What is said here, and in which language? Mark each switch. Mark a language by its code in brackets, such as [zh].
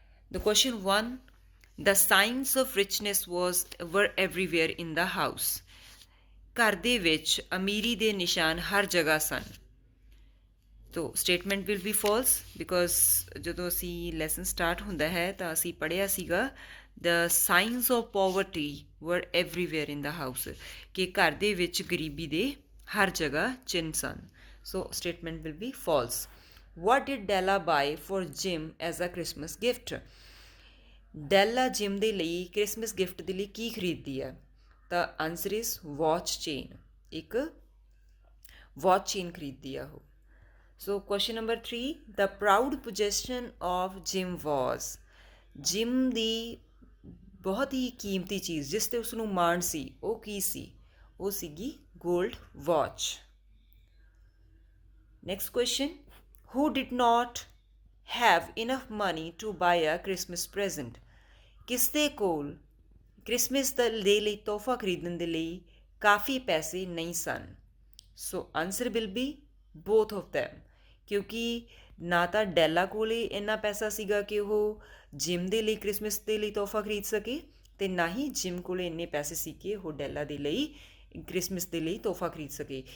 [en] The question 1, the signs of richness were everywhere in the house. [pa] ਘਰ ਦੇ ਵਿੱਚ ਅਮੀਰੀ ਦੇ ਨਿਸ਼ਾਨ ਹਰ ਜਗ੍ਹਾ ਸਨ। ਤੋ [en] statement will be false, because [pa] ਜਦੋਂ ਅਸੀਂ ਲੈਸਨ ਸਟਾਰਟ ਹੁੰਦਾ ਹੈ ਤਾਂ ਅਸੀਂ ਪੜ੍ਹਿਆ ਸੀਗਾ [en] the signs of poverty were everywhere in the house, [pa] ਕਿ ਘਰ ਦੇ ਵਿੱਚ ਗਰੀਬੀ ਦੇ ਹਰ ਜਗ੍ਹਾ ਚਿੰਨ੍ਹ ਸਨ। [en] So statement will be false. What did Della buy for Jim as a Christmas gift? [pa] Della Jim ਦੇ ਲਈ ਕ੍ਰਿਸਮਸ ਗਿਫਟ ਦੇ ਲਈ ਕੀ ਖਰੀਦਦੀ ਹੈ? ਤਾਂ [en] answer is watch chain, [pa] ਇੱਕ ਵਾਚ ਚੇਨ ਖਰੀਦਦੀ ਆ ਉਹ। [en] so question number 3, the proud possession of Jim was, [pa] gym ਦੀ ਬਹੁਤ ਹੀ ਕੀਮਤੀ ਚੀਜ਼ ਜਿਸ 'ਤੇ ਉਸਨੂੰ ਮਾਣ ਸੀ ਉਹ ਕੀ ਸੀ? ਉਹ ਸੀਗੀ gold watch. [en] Next question, who did not have enough money to buy a Christmas present? [pa] ਕਿਸ ਦੇ ਕੋਲ ਕ੍ਰਿਸਮਸ ਦੇ ਲਈ ਤੋਹਫਾ ਖਰੀਦਣ ਦੇ ਲਈ ਕਾਫੀ ਪੈਸੇ ਨਹੀਂ ਸਨ? [en] so answer will be both of them, [pa] ਕਿਉਂਕਿ ਨਾ ਤਾਂ ਡੈਲਾ ਕੋਲ ਇੰਨਾ ਪੈਸਾ ਸੀਗਾ ਕਿ ਉਹ ਜਿਮ ਦੇ ਲਈ ਕ੍ਰਿਸਮਸ ਦੇ ਲਈ ਤੋਹਫਾ ਖਰੀਦ ਸਕੇ, ਅਤੇ ਨਾ ਹੀ ਜਿਮ ਕੋਲ ਇੰਨੇ ਪੈਸੇ ਸੀ ਕਿ ਉਹ ਡੈਲਾ ਦੇ ਲਈ ਕ੍ਰਿਸਮਸ ਦੇ ਲਈ ਤੋਹਫਾ ਖਰੀਦ ਸਕੇ।